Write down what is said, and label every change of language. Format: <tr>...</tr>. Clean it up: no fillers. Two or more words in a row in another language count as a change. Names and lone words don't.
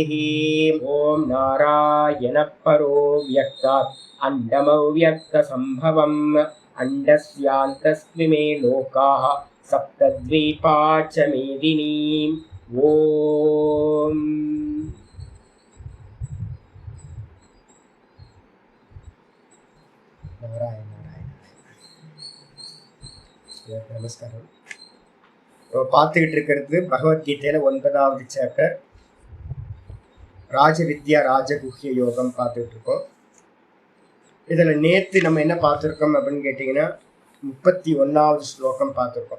<sa>ओम नारायण परो व्यक्तात् अंडमव्यक्त संभवम् अंडस्यान्तस्मिमे लोकाः सप्तद्वीपा च मेदिनी। ओम नारायण नारायण।</sa> <ta>நமஸ்காரம். பார்த்துக்கிட்டு இருக்கிறது பகவத்கீதையில 9வது சாப்டர் ராஜவித்யா ராஜகுஹ்ய யோகம் பார்த்துக்கிட்டு இருக்கோம். இதில் நேற்று நம்ம என்ன பார்த்துருக்கோம் அப்படின்னு கேட்டிங்கன்னா 31வது ஸ்லோகம் பார்த்துருக்கோம்.</ta>